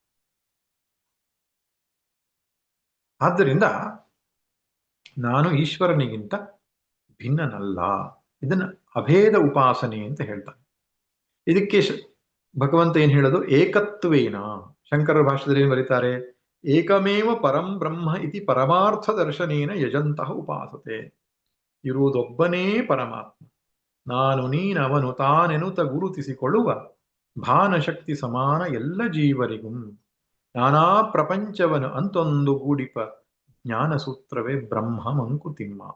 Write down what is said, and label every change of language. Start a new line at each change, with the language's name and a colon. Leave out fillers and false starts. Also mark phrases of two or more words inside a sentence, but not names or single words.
Kannada: ಆದ್ದರಿಂದ ನಾನು ಈಶ್ವರನಿಗಿಂತ ಭಿನ್ನನಲ್ಲ. ಇದನ್ನ ಅಭೇದ ಉಪಾಸನೆ ಅಂತ ಹೇಳ್ತಾನೆ. ಇದಕ್ಕೆ ಭಗವಂತ ಏನ್ ಹೇಳೋದು? ಏಕತ್ವೇನ. ಶಂಕರ ಭಾಷೆದಲ್ಲಿ ಏನ್ ಬರೀತಾರೆ?
Sanskrit: ಏಕಮೇವ ಪರಂ ಬ್ರಹ್ಮ ಇತಿ ಪರಮಾರ್ಥ ದರ್ಶನೇನ ಯಜಂತಹ ಉಪಾಸತೆ.
Kannada: ಇರುವುದೊಬ್ಬನೇ ಪರಮಾತ್ಮ, ನಾನು ನೀನವನು ತಾನೆನುತ ಗುರುತಿಸಿಕೊಳ್ಳುವ ಭಾನಶಕ್ತಿ ಸಮಾನ ಎಲ್ಲ ಜೀವರಿಗೂ ನಾನಾ ಪ್ರಪಂಚವನು ಅಂತೊಂದು ಗೂಡಿಪ ಜ್ಞಾನ ಸೂತ್ರವೇ ಬ್ರಹ್ಮ ಮಂಕುತಿಮ್ಮ.